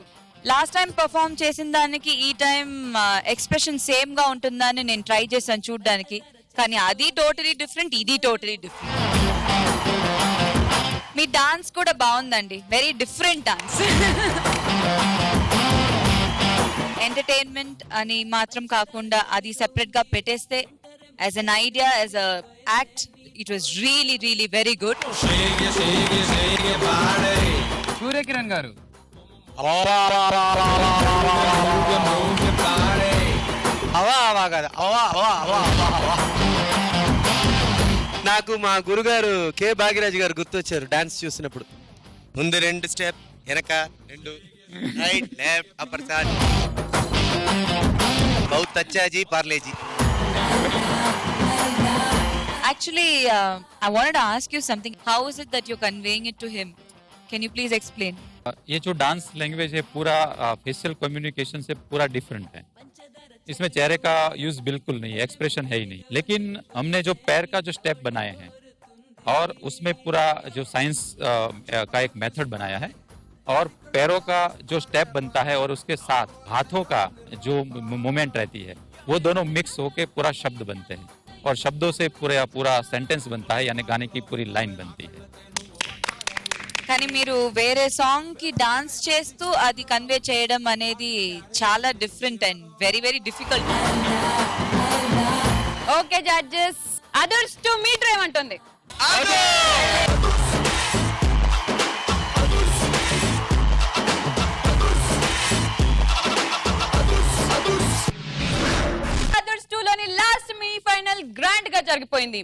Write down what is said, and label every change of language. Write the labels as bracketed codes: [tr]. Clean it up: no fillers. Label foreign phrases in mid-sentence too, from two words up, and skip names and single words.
[en] last time perform [te] చేసిన దానికి ఈ టైం [en] expression same [te] గా ఉంటుందని నేను ట్రై చేశాను చూడడానికి, కానీ అది [en] totally different, [te] ఇది [en] totally different. [te] మీ డాన్స్ కూడా బాగుందండి, [en] very different dance. [te] ఎంటర్టైన్మెంట్ అని మాత్రం కాకుండా అది సెపరేట్ గా పెట్టేస్తే [en] as an idea, as a act, it was really really very good. [te] సూర్యకిరణ్ గారు నాకు మా గురుగారు కె భాగ్యరాజ్ గారు గుర్తొచ్చారు డాన్స్ చూసినప్పుడు. ముందు 2 స్టెప్, వెనక 2, [en] right left upper [te] సాట్, [hi] बहुत अच्छा जी [te] పార్లేజీ. [en] Actually, I wanted to ask you something. How is it that you're conveying it to him? Can you please explain? [hi] ये जो [en] dance language [hi] है पूरा [en] facial communication [hi] से पूरा डिफरेंट है. इसमें चेहरे का यूज बिल्कुल नहीं है, एक्सप्रेशन है ही नहीं. लेकिन हमने जो पैर का जो स्टेप बनाए हैं और उसमें पूरा जो साइंस का एक मेथड बनाया है, और पैरों का जो स्टेप बनता है और उसके साथ हाथों का जो मूवमेंट रहती है, वो दोनों मिक्स होके पूरा शब्द बनते हैं. और शब्दों से पूरा पूरा सेंटेंस बनता है, यानी गाने की पूरी लाइन बनती है। [te] కానీ మీరు వేరే సాంగ్ కి డాన్స్ చేస్తూ అది కన్వే చేయడం అనేది చాలా [en] different and very very difficult. okay judges, [te] అదర్స్ టు మీటర్ ఏమంటుంది? [en] last mini final [te] గ్రాండ్ గా జరిగిపోయింది.